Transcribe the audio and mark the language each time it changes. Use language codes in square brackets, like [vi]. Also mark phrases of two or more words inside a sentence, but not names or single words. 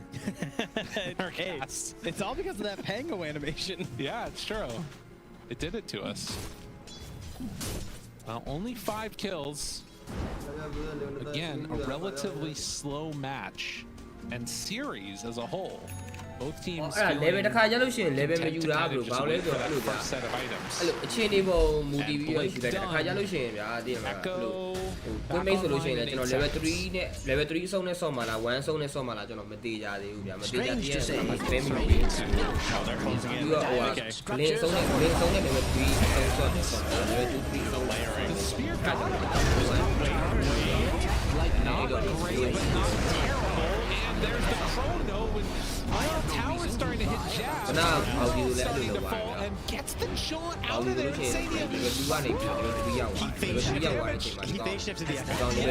[en] Hey, it's all because of that Pango animation. Yeah, it's true. It did it to us. Well, only 5 kills. Again, a relatively slow match and series as a whole. Both teams [my] level တစ်ခါကြလို့ရှိရင် level မယူတာဘလို့ဘာလို့လဲဆိုတော့အဲ့လိုဗျာ [en] set of items. [my] အဲ့လိုအခြေအနေပေါ်မူတည်ပြီးတော့ယူလိုက်တယ်တစ်ခါကြလို့ရှိရင်ဗျာတည်ရမှာအဲ့လိုကွင်းမိတ်ဆိုလို့ရှိရင်လည်းကျွန်တော် level 3နဲ့ level 3အဆုံးနဲ့ဆော့မှာလား1အဆုံးနဲ့ဆော့မှာလားကျွန်တော်မသိကြသေးဘူးဗျာမသိကြသေးတဲ့အခါမှာ spam မလုပ်ဘူးပြီးတော့ဟိုက link အဆုံးနဲ့ level 3အဆုံးဆော့တယ်ဆော့တယ် level 2 3အဆုံးလိုက်ရတယ် [en] Like not great, but not terrible. And there's the chrono when Tower's starting to hit jabs. Starting to fall and gets the jaunt out of there. He face shifted the echo.